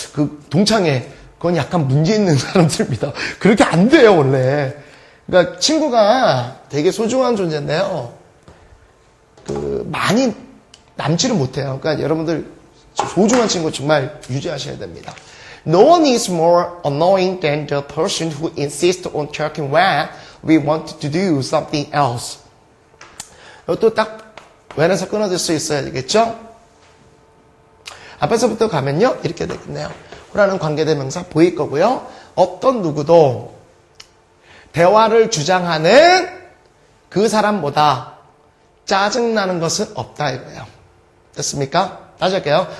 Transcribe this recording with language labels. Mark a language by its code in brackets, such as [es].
[ko] 그 동창회 그건 약간 문제 있는 사람들입니다. 그렇게 안 돼요, 원래. 그러니까 친구가 되게 소중한 존재인데요. 많이 남지를 못해요. 그러니까 여러분들 소중한 친구 정말 유지하셔야 됩니다. [en] No one is more annoying than the person who insists on talking when we want to do something else. [ko] 이것도 딱 when에서 끊어질 수 있어야 되겠죠? 앞에서부터 가면요. 이렇게 되겠네요. who라는 관계대명사 보일 거고요. 어떤 누구도 대화를 주장하는 그 사람보다 짜증나는 것은 없다 이거예요. 됐습니까? 다시 할게요.